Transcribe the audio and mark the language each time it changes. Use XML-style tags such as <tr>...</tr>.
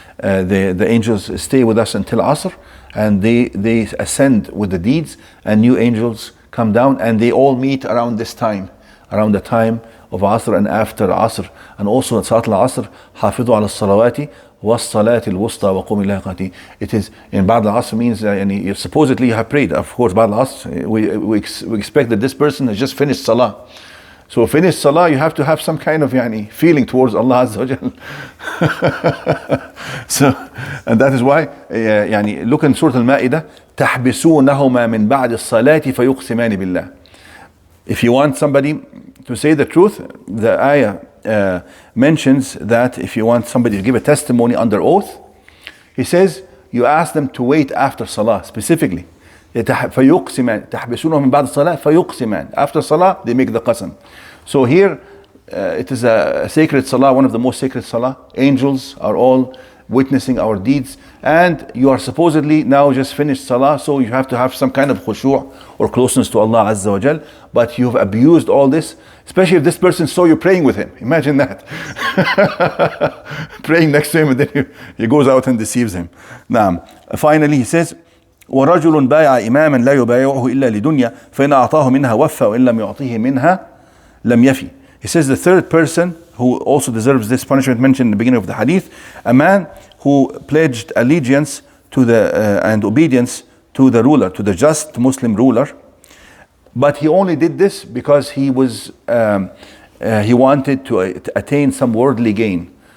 <en>The angels stay with us until Asr, and they ascend with the deeds, and new angels come down, and they all meet around this time, around the time of Asr and after Asr. And also at Salat al-Asr,</en> <ar>حافظوا على الصلوات والصلاة الوسطى وقوموا إليها قانتين.</ar> <en>It is in Ba'd al-Asr means supposedly you have prayed. Of course, Ba'd al-Asr, we expect that this person has just finished Salah. So finished Salah, you have to have some kind of feeling towards Allah Azza wa Jal. So, and that is why look in Surah Al-Ma'idah,</en> <ar>تحبسونهما من بعد الصلاة فيقسمان بالله.</ar> <en>If you want somebody to say the truth, the ayah mentions that if you want somebody to give a testimony under oath, he says you ask them to wait after Salah specifically.</en> <ar>فيقسمان تحبسونه من بعد الصلاة فيقسمان.</ar> <en>After Salah they make the qasam. So here it is a sacred Salah, one of the most sacred Salah. Angels are all witnessing our deeds, and you are supposedly now just finished Salah, so you have to have some kind of khushu' or closeness to Allah Azza wa Jal, but you've abused all this, especially if this person saw you praying with him. Imagine that. Praying next to him, and then he goes out and deceives him. Now, finally he says,</en> <ar>وَرَجُلٌ بَايَعَ إِمَامًا لَا يُبَايِعُهُ إِلَّا لِدُنْيَا فَإِنْ أَعْطَاهُ مِنْهَا وَفَّى وَإِنْ لَمْ يُعْطِهِ مِنْهَا لَمْ يَفِي.</ar> <en>He says the third person who also deserves this punishment mentioned in the beginning of the hadith, a man who pledged allegiance to the and obedience to the ruler, to the just Muslim ruler, but he only did this because he was he wanted to attain some worldly gain.</en>